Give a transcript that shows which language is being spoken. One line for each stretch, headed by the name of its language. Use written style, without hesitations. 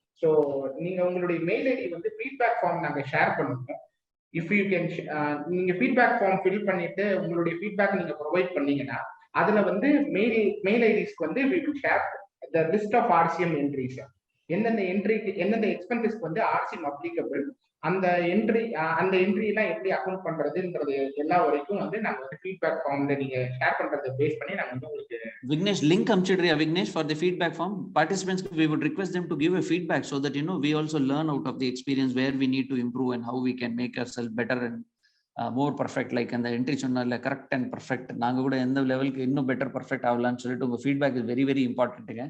Tamil: So நீங்க உங்களுடைய mail ID வந்து feedback form நாங்க ஷேர் பண்ணுவோம். If you can நீங்க feedback form fill பண்ணிட்டு உங்களுடைய feedback நீங்க ப்ரொவைட் பண்ணீங்கன்னா அதுல வந்து மெயில் ஐடிஸ்க்கு வந்து
English: we will share the list of RCM entries.
Tamil: எந்தெந்த எக்ஸ்பென்சஸ்க்கு வந்து RCM applicable, அந்த என்ட்ரி எல்லாம் எப்படி அக்கவுண்ட் பண்றதுன்றது எல்லா வரைக்கும் வந்து நாங்க வந்து ஃபீட்பேக் ஃபார்ம்ல நீங்க ஷேர் பண்றதை பேஸ் பண்ணி நாங்க வந்து உங்களுக்கு
English: Vignesh link amchidriya Vignesh for the feedback form. Participants, we would request them to give a feedback so that we also learn out of the experience where we need to improve and how we can make ourselves better and more perfect.
Tamil: Like and the entry சொன்னால correct and perfect, நாங்க கூட எந்த லெவலுக்கு இன்னும் better perfect ஆகலாம்னு சொல்லிட்டு உங்க
English: feedback is very very important.